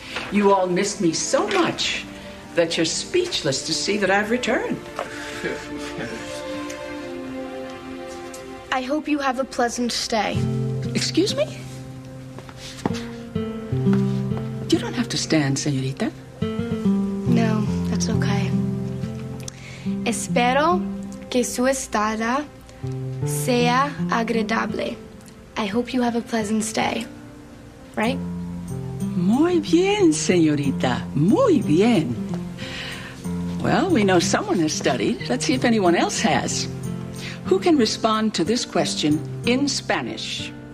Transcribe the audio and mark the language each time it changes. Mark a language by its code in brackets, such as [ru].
[en] You all missed me so much that you're speechless to see that I've returned. I hope you have a pleasant stay. Excuse me? You don't have to stand, señorita. No, that's okay. [es] Espero que su estada sea agradable. [en] I hope you have a pleasant stay. Right? [es] Muy bien, señorita. Muy bien. [en] Well, we know someone has studied. Let's see if anyone else has. Who can respond to this question in Spanish?